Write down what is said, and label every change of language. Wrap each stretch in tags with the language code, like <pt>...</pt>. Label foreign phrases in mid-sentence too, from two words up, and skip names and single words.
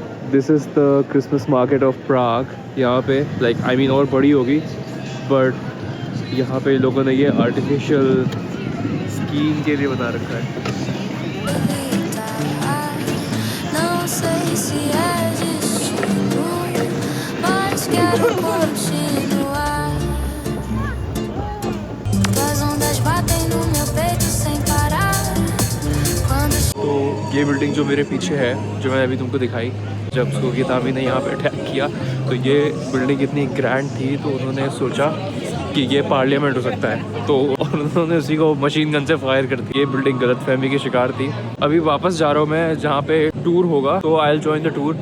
<en>This is the Christmas market of Prague.</en> <hi>यहाँ पे</hi> <en>like I mean</en> <hi>और बड़ी होगी, बट यहाँ पे लोगों ने ये</hi> <en>artificial skiing</en> <hi>के लिए बना रखा है।</hi> <pt>Não sei se é destino, mas quero continuar. As ondas batem no meu peito sem parar.</pt> <hi>तो ये बिल्डिंग जो मेरे पीछे है, जो मैंने अभी तुमको दिखाई, जब</hi> <en>Soviet army</en> <hi>ने यहाँ पे अटैक किया तो ये बिल्डिंग इतनी ग्रैंड थी तो उन्होंने सोचा कि ये पार्लियामेंट हो सकता है, तो उन्होंने उसी को</hi> <en>machine gun</en> <hi>से फायर कर दी। ये बिल्डिंग गलतफहमी की शिकार थी। अभी वापस जा रहा हूँ मैं, जहाँ पे टूर होगा, तो</hi> <en>I will join the tour.</en>